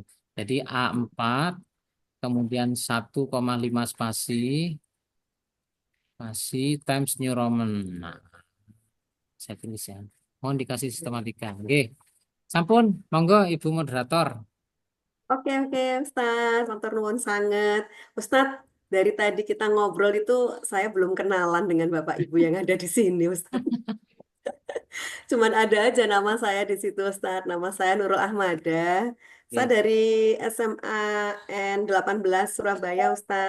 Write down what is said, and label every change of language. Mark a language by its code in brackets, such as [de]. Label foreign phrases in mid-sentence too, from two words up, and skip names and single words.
[id] Jadi A4 kemudian 1,5 spasi Times New Roman. Nah, saya tulis ya. Mohon dikasih sistematika. Oke. [jv] Sampun, monggo Ibu moderator. [id] Oke, Ustadz. [jv] Matur nuwun sangat. [id] Ustadz, dari tadi kita ngobrol itu saya belum kenalan dengan Bapak Ibu yang ada di sini, Ustadz. Cuman ada aja nama saya di situ, Ustadz. Nama saya Nurul Ahmada. Saya dari SMA N18 Surabaya, Ustadz.